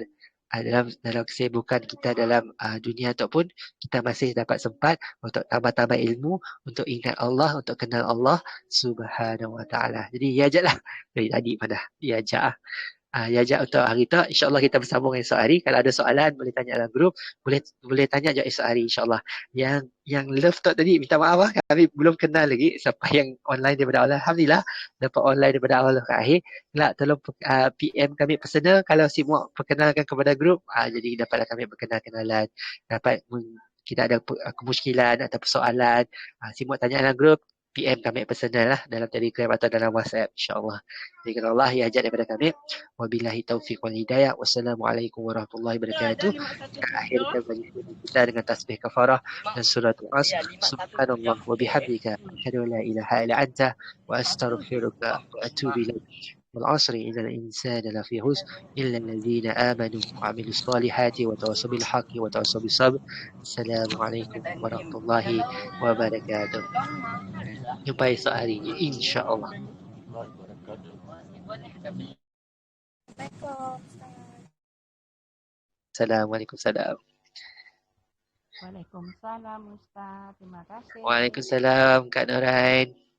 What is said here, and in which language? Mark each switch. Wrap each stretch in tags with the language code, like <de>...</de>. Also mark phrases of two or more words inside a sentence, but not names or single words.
<ms>Dalam kesibukan kita dalam dunia ataupun kita masih dapat sempat untuk tambah-tambah ilmu, untuk ingat Allah, untuk kenal Allah</ms> <ar>سبحانه وتعالى.</ar> <ms>Jadi ya je lah. Tadi mana ya je ya je untuk hari tu. InsyaAllah kita bersambung esok hari. Kalau ada soalan boleh tanya dalam grup. Boleh tanya je esok hari insyaAllah. Yang love talk tadi, minta maaf kami belum kenal lagi siapa yang online daripada awal. Alhamdulillah dapat online daripada awal ke akhir. Lah, tolong PM kami personal kalau semua perkenalkan kepada grup. Jadi dapatlah kami berkenal-kenalan. Kita ada kemusykilan atau persoalan, semua tanya dalam grup. PM kami personal lah dalam Telegram atau dalam WhatsApp, insyaAllah. Jadi kalau Allah ya ajar daripada kami.</ms> <ar>وبالله التوفيق والهداية. والسلام عليكم ورحمة الله وبركاته.</ar> <ms>Kita akhirkan majlis kita dengan tasbih kafarah dan surah As.</ms> <ar>سبحان الله وبحمدك أشهد أن لا إله إلا أنت وأستغفرك وأتوب إليك. والعصر إن الإنسان لفي خسر إلا الذين آمنوا وعملوا الصالحات وتواصوا بالحق وتواصوا بالصبر. السلام عليكم ورحمة الله وبركاته.</ar> <ms>Jumpa esok hari insya-Allah. Assalamualaikum. Waalaikumsalam Ustaz. Terima kasih. Waalaikumsalam Kak Norain.</ms>